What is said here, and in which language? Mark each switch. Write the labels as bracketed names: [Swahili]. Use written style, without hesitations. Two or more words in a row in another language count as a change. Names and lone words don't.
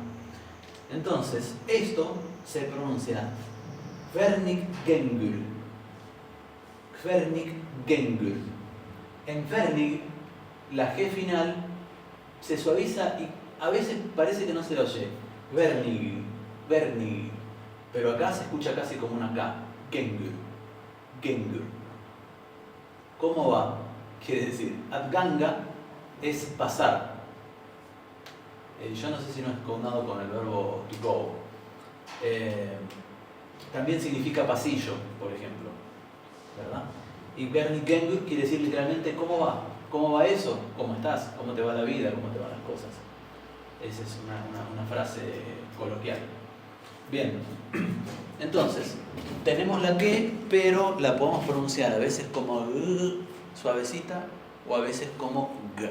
[Spanish] Entonces, esto se pronuncia [Icelandic] Hvernig-gengur. Hvernig-gengur. [Spanish] En Hvernig, la G final se suaviza y a veces parece que no se oye. [Icelandic] Vernig, Vernig. [Spanish] Pero acá se escucha casi como una K. [Icelandic] Gengur. Gengur. [Spanish] ¿Cómo va? Quiere decir, Adganga es pasar. Yo no sé si no es conjugado con el verbo [English] to go. [Spanish] También significa pasillo, por ejemplo, ¿verdad? Y [Icelandic] Vernig-gengur [Spanish] quiere decir literalmente ¿cómo va? ¿Cómo va eso? ¿Cómo estás? ¿Cómo te va la vida? ¿Cómo te van las cosas? Esa es una frase coloquial. Bien, entonces, tenemos la que, pero la podemos pronunciar a veces como g, suavecita, o a veces como g.